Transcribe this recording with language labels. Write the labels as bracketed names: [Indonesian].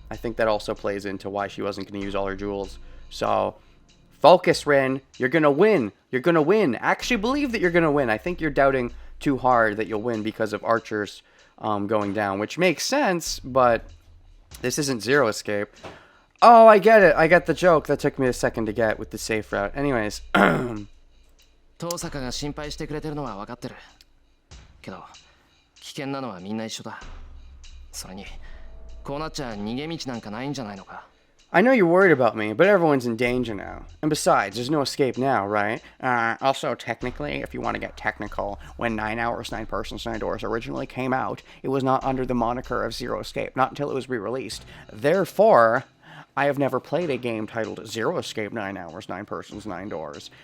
[English] I think that also plays into why she wasn't going to use all her jewels. So, focus, Rin. You're going to win. You're going to win. Actually believe that you're going to win. I think you're doubting too hard that you'll win because of Archer's going down, which makes sense, but this isn't Zero Escape. Oh, I get it. I get the joke. That took me a second to get with the safe route. Anyways. [Japanese] 登坂が心配してくれてるのは分かってる。けど、危険なのはみんな一緒だ。それに、こうなっちゃ逃げ道なんかないんじゃないのか。 [English] I know you're worried about me, but everyone's in danger now. And besides, there's no escape now, right? Also, technically, if you want to get technical, when 9 Hours, 9 Persons, 9 Doors originally came out, it was not under the moniker of Zero Escape, not until it was re-released. Therefore, I have never played a game titled Zero Escape, 9 Hours, 9 Persons, 9 Doors.